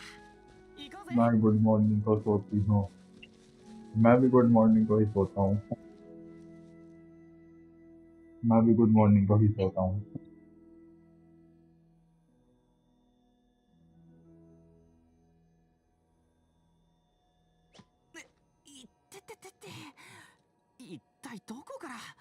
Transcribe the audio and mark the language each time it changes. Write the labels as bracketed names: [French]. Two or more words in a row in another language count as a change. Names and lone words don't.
[Japanese] 行こうぜ。 [Hindi] मैं [English] good morning [Hindi] को सोती हूँ. मैं भी [English] good morning [Hindi] को ही सोता हूँ. मैं भी [English] good morning [Hindi] को ही सोता हूँ. [Japanese] いってててて。一体どこから。